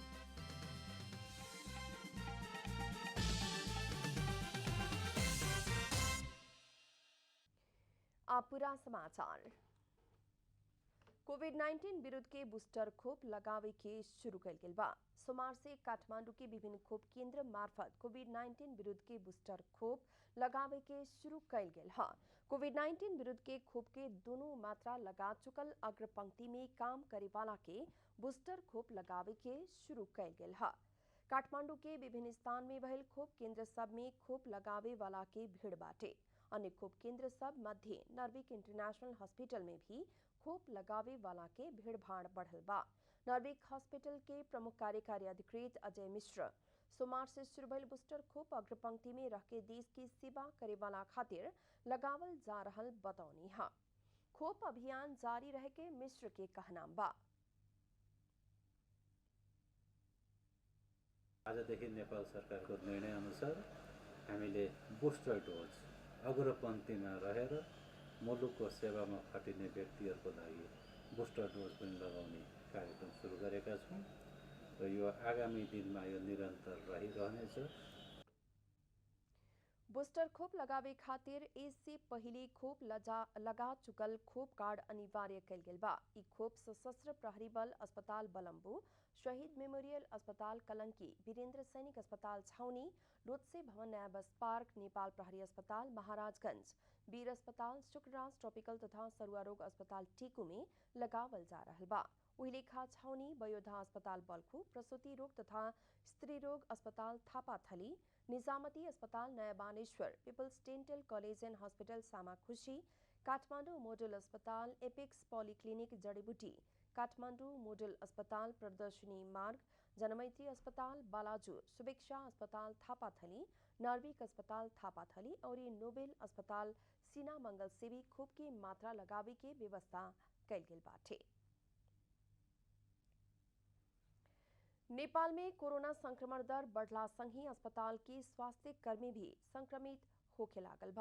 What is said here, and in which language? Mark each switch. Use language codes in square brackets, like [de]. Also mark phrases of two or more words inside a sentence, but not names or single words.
[bho] अब पूरा समाचार। कोविड-19 विरुद्ध के बूस्टर खोप लगावे के शुरू कल गेल बा। सोमवार से काठमांडू के विभिन्न खोप केंद्र मार्फत कोविड-19 विरुद्ध के बूस्टर खोप लगावे के शुरू कल गेल है। कोविड-19 विरुद्ध के खोप के दोनों मात्रा लगा चुकल अग्रपंक्ति में काम करे वाला के बूस्टर खोप लगावे के शुरू कल गेल है। काठमांडू के विभिन्न स्थान में भयल खोप केंद्र सब में खोप लगावे वाला के भीड़ बाटे। अन्य खोप केंद्र सब मध्य नर्विक इंटरनेशनल हॉस्पिटल में भी खोप लगावे वाला के भीड़ भाड़ बढ़ल बा। नर्विक हॉस्पिटल के प्रमुख कार्यकारी अधिकृत अजय मिश्र सोमवार से शुरू भयल बूस्टर खोप अग्रपंक्ति में रह के देश की सेवा करे वाला खातिर लगावल जा रहल बतौनी है। खोप अभियान जारी रह के मिश्र के कहना बा। [ne] आजदेखि नेपाल सरकारको निर्णय अनुसार हामीले बूस्टर डोज अग्रपंक्तिमा रहेर मुलुकको सेवामा खटिने व्यक्तिहरूको लागि बूस्टर डोज पनि लगाउने कार्यक्रम सुरु गरेका छौँ र यो आगामी दिनमा यो निरन्तर रहिरहनेछ। [bho] बूस्टर खोप लगावे खातिर इससे पहले खोप लगा चुकल खोप कार्ड अनिवार्य कल गेल बा। ई खोप सशस्त्र प्रहरी बल अस्पताल बलम्बू, शहीद मेमोरियल अस्पताल कलंकी, वीरेंद्र सैनिक अस्पताल छाउनी, लोत्से भवन नया बस पार्क, नेपाल प्रहरी अस्पताल महाराजगंज, वीर अस्पताल शुक्रराज ट्रॉपिकल तथा सरुआ रोग अस्पताल टीकू में लगावल जा रहल बा। उहिलेखा छाउनी, बयोधा अस्पताल बल्खु, प्रसूति रोग तथा स्त्री रोग अस्पताल थापाथली, निजामती अस्पताल नया बानेश्वर, पीपल्स डेंटल कॉलेज एंड हॉस्पिटल सामाखुशी, काठमांडू मॉडल अस्पताल, एपिक्स पॉलीक्लिनिक जड़ीबूटी, काठमांडू मॉडल अस्पताल प्रदर्शनी मार्ग, जनमैत्री अस्पताल बालाजू, सुभिक्षा अस्पताल थापाथली, नर्विक अस्पताल थापाथली और नोबेल अस्पताल सीना मंगल से भी खोप की मात्रा लगावे के व्यवस्था कल गेल बाटे। नेपाल में कोरोना संक्रमण दर बढ़ला संगी अस्पताल के स्वास्थ्य कर्मी भी संक्रमित होके लागल बा।